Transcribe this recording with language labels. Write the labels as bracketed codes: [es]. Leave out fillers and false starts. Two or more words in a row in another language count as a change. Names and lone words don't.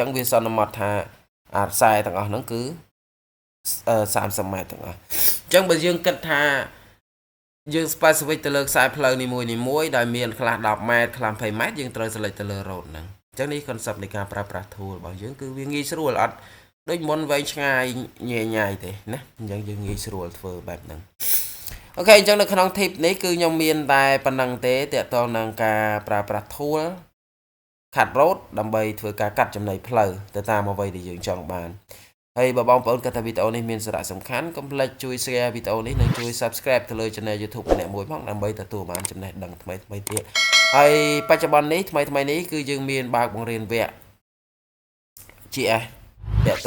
[km] ងវាសន្មតថាខ្សែទាំងអស់ហ្នឹងគឺ30 ម៉ែត្រទាំងអស់អញ្ចឹងបើយើងគិតថាយើង specific ទៅលើខ្សែផ្លូវនីមួយដែលមានខ្លះ10 ម៉ែត្រខ្លះ20 ម៉ែត្រយើងត្រូវ select ទៅលើ road ហ្នឹងអញ្ចឹងនេះ concept នៃការប្រើប្រាស់ tool របស់យើងគឺវាងាយស្រួលអត់ដូចមុនវែងឆ្ងាយញ៉ាយទេណាអញ្ចឹងយើងងាយស្រួលធ្វើ បែបហ្នឹងអូខេអញ្ចឹងនៅក្នុង tip នេះគឺខ្ញុំមានតែប៉ុណ្ណឹងទេទាក់ទងនឹងការប្រើប្រាស់ [en] tool cut road [km] ដើម្បីធ្វើការកាត់ចំណីផ្លូវទៅតាមអ្វីដែលយើងចង់បានហើយបើបងប្អូនគិតថាវីដេអូនេះមានសារៈសំខាន់កុំ ភ្លេចជួយ share វីដេអូនេះនិងជួយ subscribe ទៅលើ channel YouTube ម្នាក់មួយផងដើម្បីទទួលបានចំណេះដឹងថ្មីៗទៀតហើយបច្ចុប្បន្ននេះថ្មីនេះគឺយើងមានបើកបង្រៀនវគ្គ GS ទាក់ទ